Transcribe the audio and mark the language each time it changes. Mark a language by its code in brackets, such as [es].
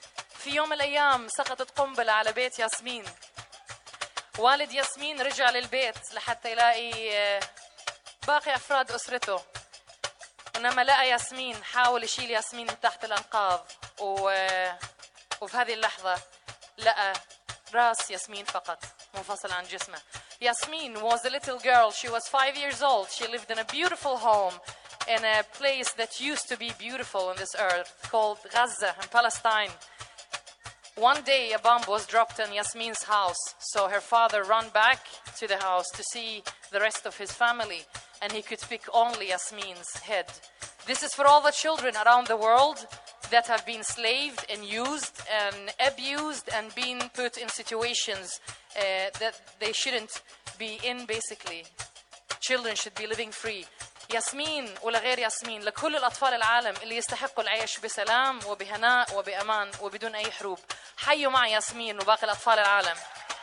[ar] في يوم الأيام سقطت قنبلة على بيت ياسمين. والد ياسمين رجع للبيت لحتى يلاقي باقي أفراد أسرته، ولما لقى ياسمين حاول يشيل ياسمين من تحت الأنقاض، وفي هذه اللحظة لقى راس ياسمين فقط منفصل عن جسمه. [en] Yasmin was a little girl. She was 5 years old. She lived in a beautiful home in a place that used to be beautiful on this earth called Gaza in Palestine. One day a bomb was dropped in Yasmin's house. So her father ran back to the house to see the rest of his family. And he could pick only Yasmin's head. This is for all the children around the world that have been slaved and used and abused and been put in situations that they shouldn't be in, basically. Children should be living free. [ar] ياسمين ولغير ياسمين، لكل الأطفال العالم اللي يستحقوا العيش بسلام وبهناء وبأمان وبدون أي حروب، حيوا مع ياسمين وباقي الأطفال العالم.